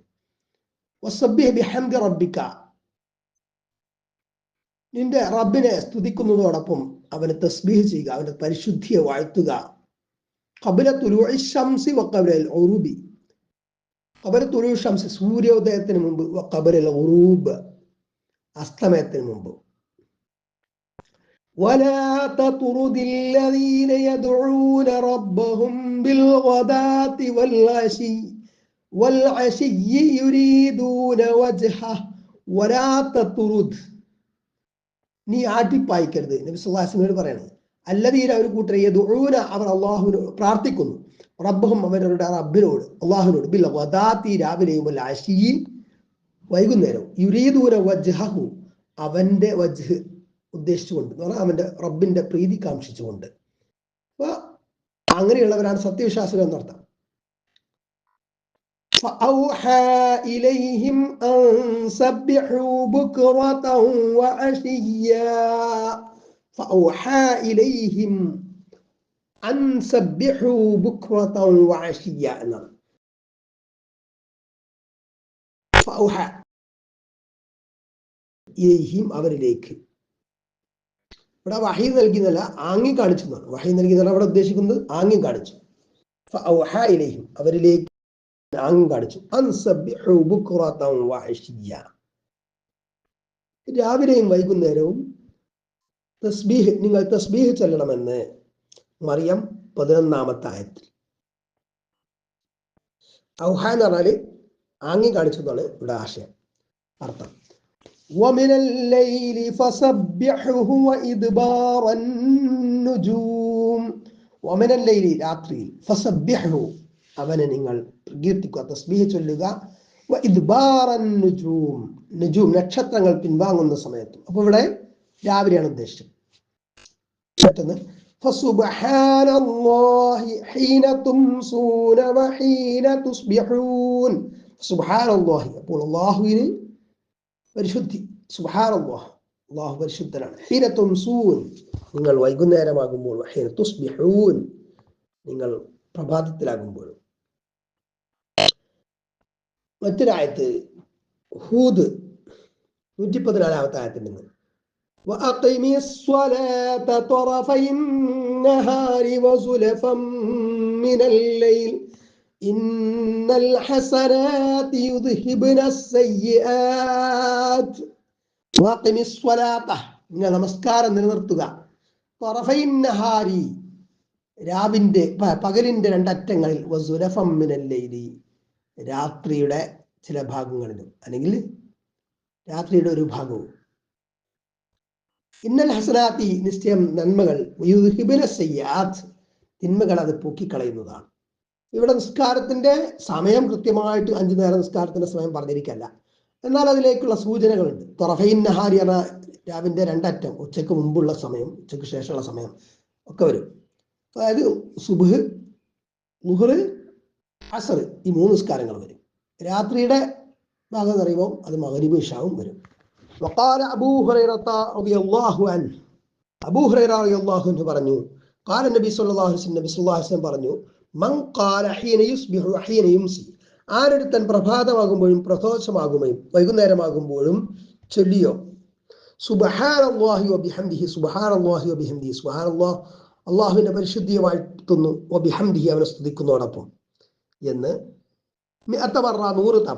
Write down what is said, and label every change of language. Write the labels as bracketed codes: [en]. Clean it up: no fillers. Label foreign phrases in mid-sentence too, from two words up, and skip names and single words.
[ar] وسبح بحمد ربك, [ml] നിന്റെ റബ്ബിനെ സ്തുതിക്കുന്നതോടൊപ്പം അവനെ തസ്ബീഹ് ചെയ്യുക, അവന്റെ പരിശുദ്ധിയെ വാഴ്ത്തുക. [ar] قبل طلوع الشمس وقبل الغروب، قبل طلوع الشمس [ml] സൂര്യോദയത്തിന് മുമ്പ്, [ar] وقبل الغروب [ml] അസ്തമയത്തിന് മുമ്പ്. [ar] ولا تطرد الذين يدعون ربهم بالغداة والعشي يريدون وجهه ولا تطرد, [ml] നീ ആട്ടിപ്പായിക്കരുത്. നബി [ar] صلى الله عليه وسلم [ml] പറയുന്നത്, അല്ലദീന, ഒരു കൂട്ടർ, യദുഊന, അവർ അല്ലാഹുവിനോട് പ്രാർത്ഥിക്കുന്നു, റബ്ബഹും, അവരുടെ റബ്ബിനോട്, അല്ലാഹുവിനോട്, [ar] بالغداة [ml] രാവിലെയും, [ar] والعشي [ml] വൈകുന്നേരവും, [ar] يريدون وجهه, [ml] അവന്റെ വജ്ഹ് ഉദ്ദേശിച്ചുകൊണ്ട്, എന്ന് പറഞ്ഞാൽ അവന്റെ റബ്ബിന്റെ പ്രീതി കാംക്ഷിച്ചുകൊണ്ട്. അപ്പൊ അങ്ങനെയുള്ളവരാണ് സത്യവിശ്വാസികൾ എന്നർത്ഥം. [ar] فأوحى إليهم أن سبحوا بكرة وعشيا. فأوحى إليهم أن سبحوا بكرة وعشيا. فأوحى إليهم, [ml] അവരിലേക്ക്. ഇവിടെ വഹി നൽകിയതല്ല, ആംഗ്യം കാണിച്ചു എന്നാണ്. വഹി നൽകിയതല്ല അവിടെ ഉദ്ദേശിക്കുന്നത്, ആംഗ്യം കാണിച്ചു. [ar] فأوحى إليهم, [ml] അവരിലേക്ക് ആംഗ്യം കാണിച്ചു. [ar] أن سبحوا بكرة وعشيا, [ml] രാവിലെയും വൈകുന്നേരവും നിങ്ങൾ തസ്ബീഹ് ചൊല്ലണമെന്ന്. മറിയം 11-ാമത്തെ ആയത്തിൽ. ഔഹ എന്ന് പറഞ്ഞാല് ആംഗ്യം കാണിച്ചു എന്നാണ് ഇവിടെ ആശയം, അർത്ഥം. [ar] ومن الليل فسبحه وإدبار النجوم. ومن الليل, [ml] രാത്രിയിൽ, فسبحه, അവനെ നിങ്ങൾ പ്രകീർത്തിക്കുക, തസ്ബീഹ് ചൊല്ലുക. [ar] إدبار النجوم, [ml] നുജൂം നക്ഷത്രങ്ങൾ പിൻവാങ്ങുന്ന സമയത്തും. അപ്പൊ ഇവിടെ രാവിലെയാണ് ഉദ്ദേശിച്ചത്. [ar] മറ്റൊന്ന് فسبحان الله حين تمسون وحين تصبحون. [ml] സുബ്ഹാനല്ലാഹി, അപ്പോൾ അല്ലാഹുവിന് പരിശുദ്ധി. സുബ്ഹാനല്ലാഹ്, അല്ലാഹു പരിശുദ്ധനാണ്. [ar] حين تمسون, [ml] നിങ്ങൾ വൈകുന്നേരമാകുമ്പോൾ. [ar] وحين تصبحون, [ml] നിങ്ങൾ പ്രഭാതത്തിലാകുമ്പോൾ. മറ്റൊരായത്ത് ഹൂദ് 114 ആയത്തിൽ നിന്ന് [ar] وأقم الصلاة طرفي النهار وزلفا من الليل إن الحسنات يذهبن السيئات وأقم الصلاة, [ml] നിങ്ങൾ നമസ്കാരം നിലനിർത്തുക. [ar] طرفي النهار, [ml] രാവിന്റെ പകലിന്റെ രണ്ടറ്റങ്ങളിൽ, [ar] وزلفا من الليل, [ml] രാത്രിയുടെ ചില ഭാഗങ്ങളിലും, അല്ലെങ്കിൽ രാത്രിയുടെ ഒരു ഭാഗവും. [ar] إن الحسنات, [ml] നിശ്ചയം നന്മകൾ, [ar] يذهبن السيئات, [ml] തിന്മകൾ അത് പൊക്കിക്കളയുന്നതാണ്. ഇവിടെ നിസ്കാരത്തിന്റെ സമയം കൃത്യമായിട്ട് 5 നേരം നിസ്കാരത്തിന്റെ സമയം പറഞ്ഞിരിക്കല്ല, എന്നാൽ അതിലേക്കുള്ള സൂചനകളുണ്ട്. [ar] طرفي النهار [ml] എന്ന രാവിന്റെ രണ്ടറ്റം, ഉച്ചയ്ക്ക് മുമ്പുള്ള സമയം, ഉച്ചയ്ക്ക് ശേഷമുള്ള സമയം ഒക്കെ വരും. അതായത് സുബ്ഹ്, ളുഹ്ർ, അസ്ർ, ഈ 3 നിസ്കാരങ്ങൾ വരും. രാത്രിയുടെ ഭാഗം എന്ന് പറയുമ്പോൾ അത് മഗ്രിബ് ഇശാവും വരും. [ar] وقال أبو هريرة رضي الله عنه, [ml] അബൂ ഹുറൈറ [ar] رضي الله عنه [ml] പറഞ്ഞു, [ar] قال النبي صلى الله عليه وسلم, [ml] നബി [ar] صلى الله عليه وسلم [ml] പറഞ്ഞു, [ar] من قال حين يصبح حين يمسي, [ml] ആരൊരുത്തൻ പ്രഭാതമാകുമ്പോഴും പ്രദോഷമാകുമ്പോഴും വൈകുന്നേരമാകുമ്പോഴും ചൊല്ലിയോ, [ar] سبحان الله وبحمده، سبحان الله وبحمده، سبحان الله, [ml] അല്ലാഹുവിന്റെ പരിശുദ്ധിയെ വാഴ്ത്തുന്നു, വബിഹംദിഹി, അവനെ സ്തുതിക്കുന്നതോടൊപ്പം എന്ന് 100 മറ, 100 തവണ.